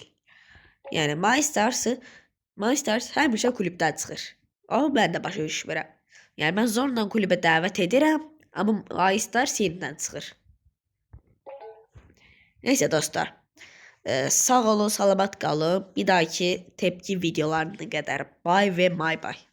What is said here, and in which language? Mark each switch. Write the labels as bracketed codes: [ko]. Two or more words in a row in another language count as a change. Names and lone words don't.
[az] Yəni My Stars həmişə kulübdən çıxır. Amma mən də başa düşmürəm. Yəni mən zorla kulübə dəvət edirəm, amma My Stars yenidən çıxır. Neyse dostlar. Sağ olun, salamat qalın. [tr] Bir dahaki tepki videolarına qədər. Bay ve may bay.